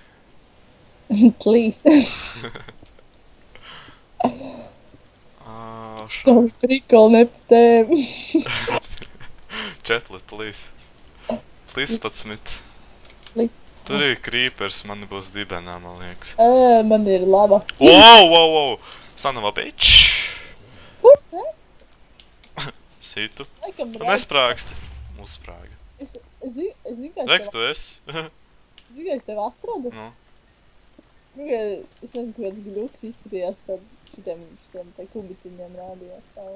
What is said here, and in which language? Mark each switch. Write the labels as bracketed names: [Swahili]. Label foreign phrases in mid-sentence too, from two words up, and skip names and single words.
[Latvian] Plīs. Savu prikolu nepatēm. [English] 4, please. 13. [Latvian] Tur ir creepers, man būs dibenā, man liekas. Man ir laba. [English] Wow! Son of a bitch! [Latvian] Kur tas? Situ. Laikam Tu nesprāgst. Uzsprāga. Es zinu, kā Rek, tu esi? es tev atradu. Nu. Es nezinu, kāds gļuks izskatījās tad šitiem tā kubiciņiem rādījās tālāk.